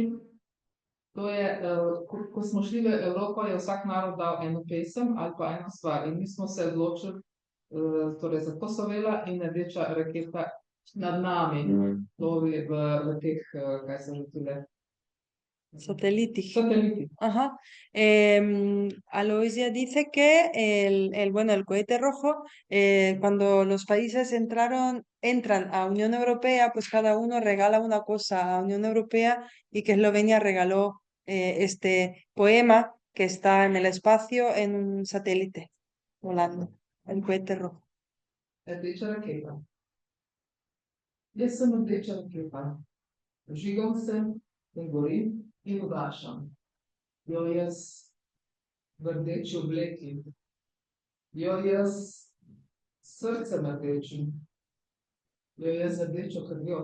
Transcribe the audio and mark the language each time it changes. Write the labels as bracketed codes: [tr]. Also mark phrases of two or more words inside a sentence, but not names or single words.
[sl] To je, ko smo šli v Evropo, je vsak narod dal eno pesem ali pa eno stvar. In mi smo se odločili, torej za Kosovela in rdeča raketa nad nami plovi v teh, kaj se že tule? [es] Satelitis. [sl] Sateliti. [es] Ajá. Aloysia dice que el cohete rojo, cuando los países entran a Unión Europea, pues cada uno regala una cosa a Unión Europea y que Eslovenia regaló este poema que está en el espacio en un satélite volando, el cohete rojo. [sl] Rdeča raketa. Jaz sem rdeča raketa. Vžigam se in gorim in ugašam. Jo jaz v rdeči obleki, jo jaz s srcem rdečim, jo jaz z rdečo krvjo.